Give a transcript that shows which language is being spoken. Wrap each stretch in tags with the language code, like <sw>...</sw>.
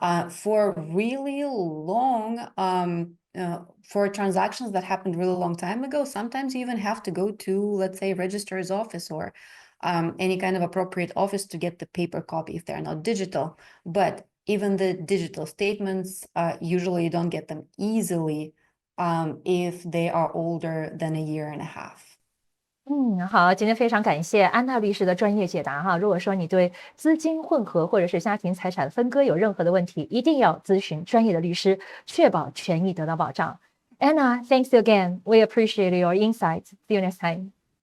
<en>For really long, for transactions that happened really long time ago, sometimes you even have to go to, let's say, registrar's office or any kind of appropriate office to get the paper copy if they're not digital. But even the digital statements, usually you don't get them easily if they are older than a year and a half.</en> <zh>好，今天非常感谢安娜律师的专业解答哈。如果说你对资金混合或者是家庭财产分割有任何的问题，一定要咨询专业的律师，确保权益得到保障。</zh> <en>Anna, thanks again. We appreciate your insights. See you next time.</en>